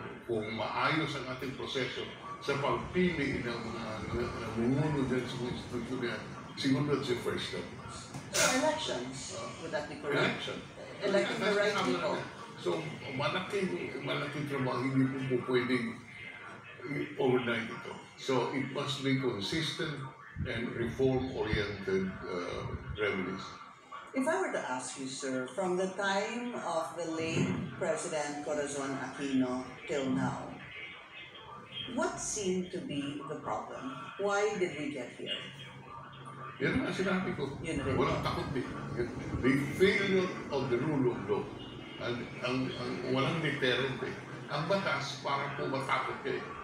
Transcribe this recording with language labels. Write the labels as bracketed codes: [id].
[tl] Kung maayos ang ating proseso sa pagpili ng namumuno dyan sa mga institusyon yan, siguro [en] that's the first step. So elections, would that be correct? Election. Electing the right people. [tl] So, malaking trabaho, hindi po pwedeng overnight ito. [en] So, it must be consistent and reform-oriented remedies. If I were to ask you, sir, from the time of the late President Corazon Aquino till now, what seemed to be the problem? Why did we get here? [tl] Yan ang sinabi ko. Walang takot din. [en] The failure of the rule of law. [tl] Ang walang deterrent eh. Ang batas para po matakot kayo.